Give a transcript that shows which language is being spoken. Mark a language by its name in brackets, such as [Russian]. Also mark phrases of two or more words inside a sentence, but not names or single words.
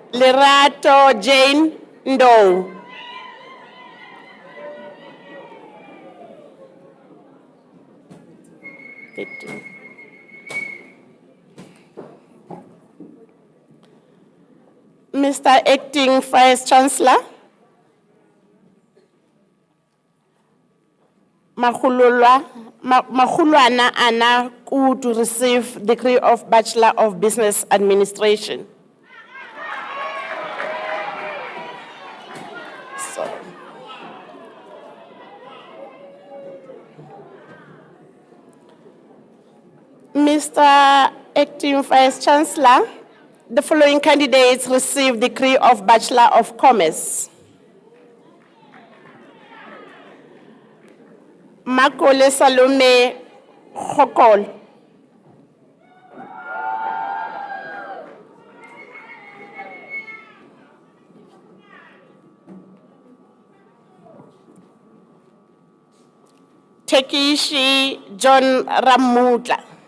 [English] Lerato Jane Ndo. Mr. Acting Vice Chancellor, Mahulwana Ana Ku to receive degree of Bachelor of Business Administration. Mr. Acting Vice Chancellor, the following candidates receive degree of Bachelor of Commerce. Makole Salome Khokol. Tekishi John Ramutla.